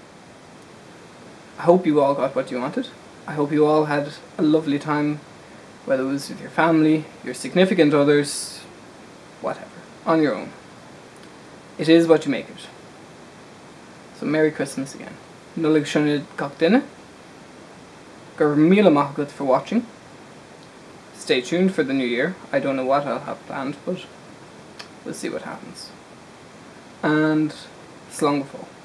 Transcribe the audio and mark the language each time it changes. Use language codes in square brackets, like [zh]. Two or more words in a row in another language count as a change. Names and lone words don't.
[en] I hope you all got what you wanted. I hope you all had a lovely time, whether it was with your family, your significant others, whatever, on your own. It is what you make it. So Merry Christmas again. [ga] Nollaig, Shona, Gach, Duine. Gur míle maith agat [en] for watching. Stay tuned for the new year. I don't know what I'll have planned, but we'll see what happens. [ga] And slán go fóill.